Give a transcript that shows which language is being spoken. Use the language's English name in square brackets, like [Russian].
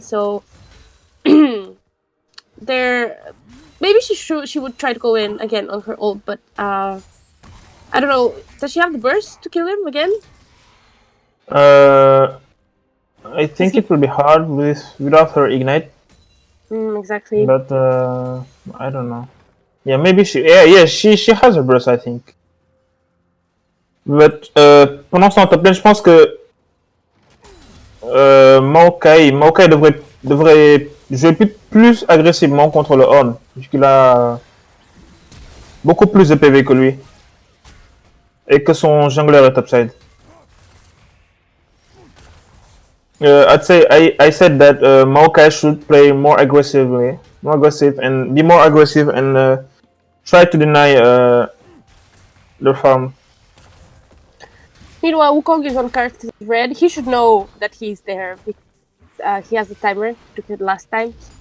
[English] So, maybe she would try to go in again on her ult, but I don't know. Does she have the burst to kill him again? I think it will be hard without her ignite, Exactly. but I don't know. Yeah, maybe she. Yeah, she has a burst, I think. [French] But pendant ce temps, top lane, je pense que Maokai devrait jouer plus agressivement contre le Horn, puisqu'il a beaucoup plus de PV que lui et que son jungler est topside. [English] I'd say I said that Maokai should play more aggressive, and be more aggressive and try to deny the farm. Meanwhile, Wukong is on character red. He should know that he's there because he has the timer to kill last time.